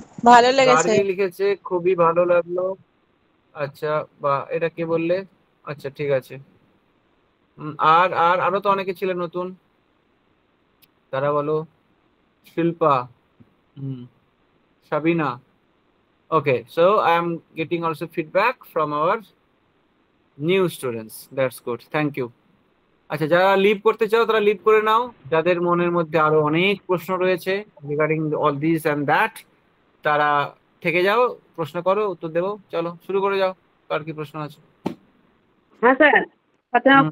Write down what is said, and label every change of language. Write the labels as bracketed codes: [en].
[bn] ভালো লেগেছে। গার্গী লিখেছে খুবই ভালো লাগলো। আচ্ছা, বা এটা কে বললে? আচ্ছা ঠিক আছে। আর আর আরো তো অনেকে ছিলেন নতুন, তারা বলো। Shilpa, Sabina, [en] Okay, so I am getting also feedback from our new students. That's good. Thank you. [bn] আচ্ছা, যারা লিভ করতে চাও তারা লিভ করে নাও। যাদের মনের মধ্যে আরো অনেক প্রশ্ন রয়েছে [en] regarding all this and that, [bn] তারা থেকে যাও, প্রশ্ন করো, উত্তর দেবো। চলো শুরু করে যাও, কার কি প্রশ্ন আছে? হ্যাঁ স্যার, ফাতেমা হুম।